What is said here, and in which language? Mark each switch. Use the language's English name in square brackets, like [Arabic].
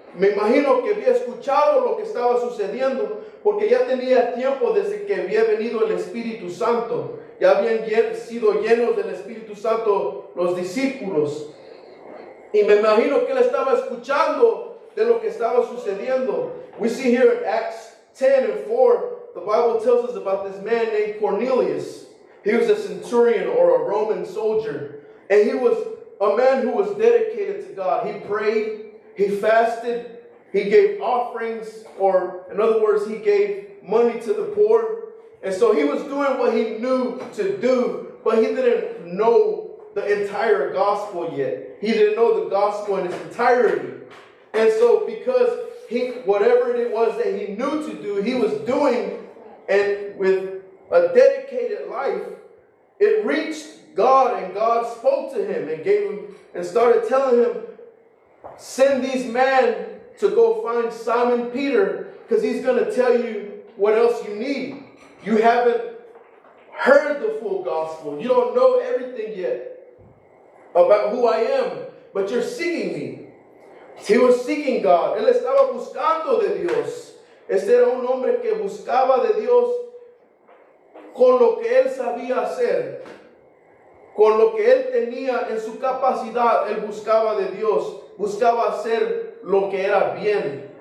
[Spanish] Me imagino que había escuchado lo que estaba sucediendo, porque ya tenía tiempo desde que había venido el Espíritu Santo. Ya habían sido llenos del Espíritu Santo los discípulos. Y me imagino que él estaba escuchando de lo que estaba sucediendo. [English] We see here in Acts 10:4, the Bible tells us about this man named Cornelius. He was a centurion or a Roman soldier. And he was a man who was dedicated to God. He prayed, he fasted, he gave offerings, or in other words, he gave money to the poor. And so he was doing what he knew to do, but he didn't know the entire gospel yet. He didn't know the gospel in its entirety. And so because whatever it was that he knew to do, he was doing, and with a dedicated life, it reached God, and God spoke to him and gave him and started telling him, send these men to go find Simon Peter, because he's going to tell you what else you need. You haven't heard the full gospel. You don't know everything yet about who I am, but you're seeking me. He was seeking God. [Spanish] Él estaba buscando de Dios. Este era un hombre que buscaba de Dios con lo que él sabía hacer, con lo que él tenía en su capacidad. Él buscaba de Dios, buscaba hacer lo que era bien.